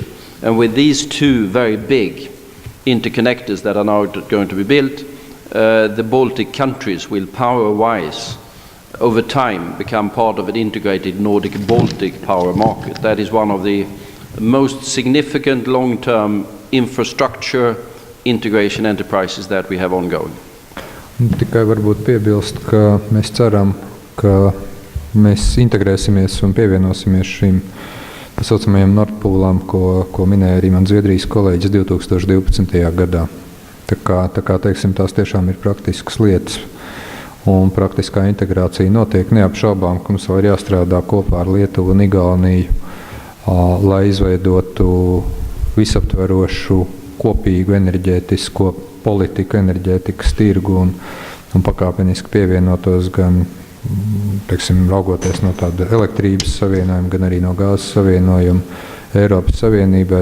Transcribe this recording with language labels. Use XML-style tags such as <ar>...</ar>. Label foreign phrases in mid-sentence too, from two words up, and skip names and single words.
<en>And with these two very big interconnectors that are now going to be built, the Baltic countries will power-wise, over time, become part of an integrated Nordic-Baltic power market. That is one of the most significant long-term infrastructure integration enterprises that we have ongoing.</en> <lv>Tikai varbūt piebilst, ka mēs ceram, ka mēs integrēsimies un pievienosimies šīm tā saucamajiem Nordpoolam, ko minēja arī man Zviedrijas kolēģis 2012. gadā. Tā kā teiksim, tās tiešām ir praktiskas lietas, un praktiskā integrācija notiek neapšaubām, ka mums vēl ir jāstrādā kopā ar Lietuvu un Igauniju, lai izveidotu visaptverošu kopīgu enerģētisko politiku, enerģētikas tirgu un pakāpeniski pievienotos gan, teiksim, raugoties no tāda elektrības savienojuma, gan arī no gāzes savienojuma Eiropas Savienībai.</lv>